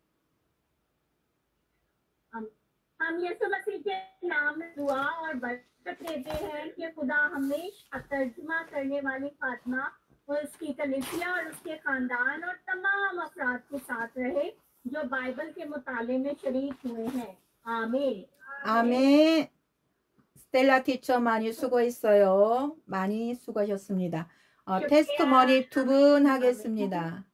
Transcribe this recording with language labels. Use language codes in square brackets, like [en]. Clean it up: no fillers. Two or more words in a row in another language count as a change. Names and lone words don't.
[ur] ہم یسوع مسیح کے نام میں دعا اور برکت دیتے ہیں کہ خدا ہمیشہ ترجمہ کرنے والی فاطمہ اور اس کی کلیسیا اور اس کے خاندان اور تمام افراد کے ساتھ رہے جو بائبل کے مطالعے میں شریک ہوئے ہیں. आमीन। [ko] 아멘. 스텔라 티처 많이 수고했어요. 많이 수고하셨습니다. 테스트머니 2분 하겠습니다.